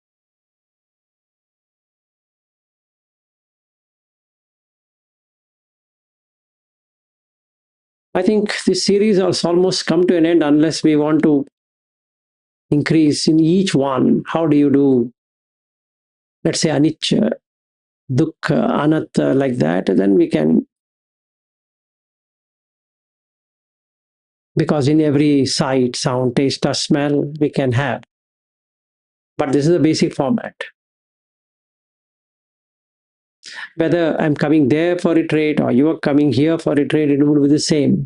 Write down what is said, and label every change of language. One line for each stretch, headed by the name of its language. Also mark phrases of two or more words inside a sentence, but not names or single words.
English: I think this series has almost come to an end unless we want to increase in each one. How do you do, let's say,
Pali: anicca, dukkha, anatta,
English: like that? Then we can, because in every sight, sound, taste, or smell, we can have. But this is the basic format. Whether I'm coming there for retreat or you are coming here for retreat, it would be the same.